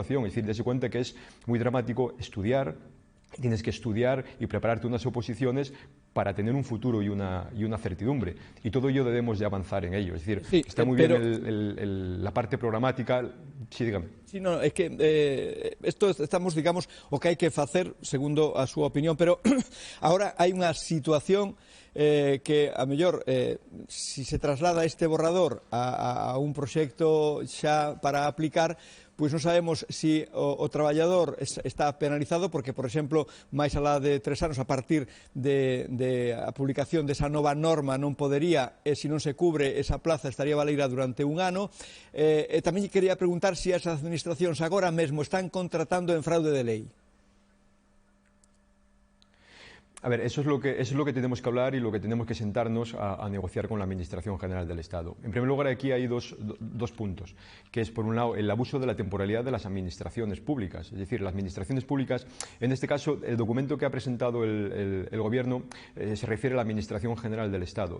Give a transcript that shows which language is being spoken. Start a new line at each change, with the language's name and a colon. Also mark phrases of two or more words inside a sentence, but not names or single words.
Spanish: Es decir, darse cuenta que es muy dramático estudiar. Tienes que estudiar y prepararte unas oposiciones para tener un futuro y una certidumbre. Y todo ello debemos de avanzar en ello. Es decir, sí, está muy bien la parte programática. Sí, dígame. Sí, no, es que esto estamos, digamos,
Galician: o que hai que facer, segundo a súa opinión, pero ahora hai unha situación que, a mellor, si se traslada este borrador a un proxecto xa para aplicar, pois non sabemos se o traballador está penalizado porque, por exemplo, máis alá de 3 anos, a partir de a publicación desa nova norma non podería, e se non se cubre esa plaza estaría valeira durante un ano. Tamén quería preguntar se as administracións agora mesmo están contratando en fraude de lei.
Spanish: A ver, eso es lo que tenemos que hablar y lo que tenemos que sentarnos a negociar con la Administración General del Estado. En primer lugar, aquí hay dos puntos, que es, por un lado, el abuso de la temporalidad de las administraciones públicas. Es decir, las administraciones públicas, en este caso, el documento que ha presentado el Gobierno se refiere a la Administración General del Estado.